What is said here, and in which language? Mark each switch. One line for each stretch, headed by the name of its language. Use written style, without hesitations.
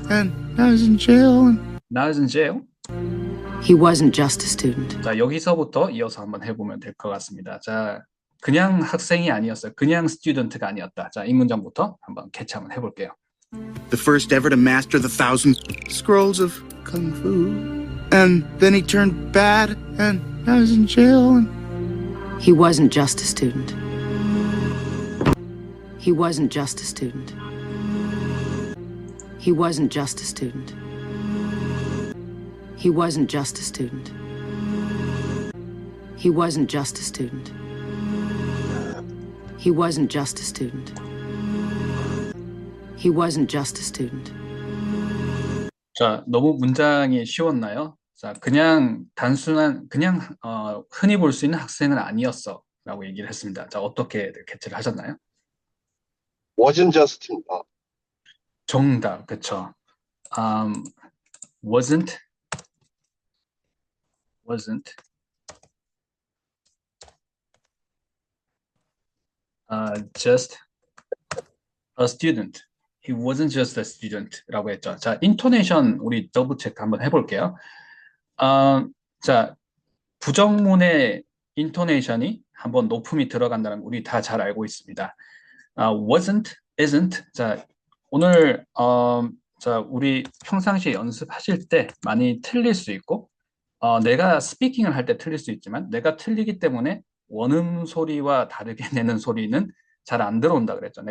English: And I was in jail. Now is in jail. He wasn't just a student.
Korean: 자, 여기서부터 이어서 한번 해보면 될 것 같습니다. 자, 그냥 학생이 아니었어요. 그냥 스튜던트가 아니었다. 자, 이 문장부터 한번 캐치 한번 해볼게요.
English: The first ever to master the 1,000 scrolls of kung fu. And then he turned bad, and I was in jail. And He wasn't just a student. He wasn't just a student. He wasn't just a student. He wasn't just a student. He wasn't just a student. He wasn't just a student. He wasn't just a student.
Korean: 자, 너무 문장이 쉬웠나요? 자, 그냥 단순한, 그냥 흔히 볼 수 있는 학생은 아니었어. 라고 얘기를 했습니다. 자, 어떻게 캐치를 하셨나요?
English: wasn't just입니다.
Korean: 정답, 그쵸.
English: wasn't, wasn't, just a student. He wasn't just a student
Korean: 라고 했죠. 자, 인토네이션 우리 더블 체크 한번 해볼게요. 자, 부정문의 인토네이션이 한번 높음이 들어간다는 거 우리 다 잘 알고 있습니다.
English: wasn't, isn't.
Korean: 자, 오늘, 자, 우리 평상시에 연습하실 때 많이 틀릴 수 있고, 내가 스피킹을 할 때 틀릴 수 있지만, 내가 틀리기 때문에 원음 소리와 다르게 내는 소리는 잘 안 들어온다 그랬죠.